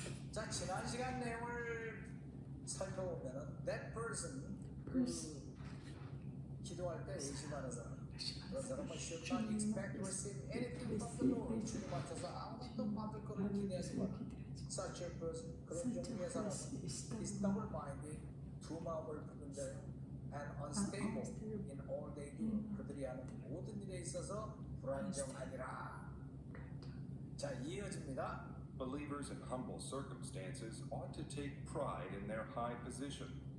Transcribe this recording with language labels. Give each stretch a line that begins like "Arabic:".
Korean: 자, 지난 시간 내용을 살펴보면은
English: that person
Korean: 기도할 때 의심하는 사람, 그런 사람은
English: should not expect to receive anything from the Lord.
Korean: 주님 앞에서 아무것도 받을 것을 기대하지 마라.
English: Such a person,
Korean: 그런 종류의 사람은
English: is double-minded,
Korean: 두 마음을 품는 자요,
English: and unstable in all they do.
Korean: 그들이 하는 모든 일에 있어서 불안정하니라. 자, 이어집니다.
English: Believers in humble circumstances ought to take pride in their high position.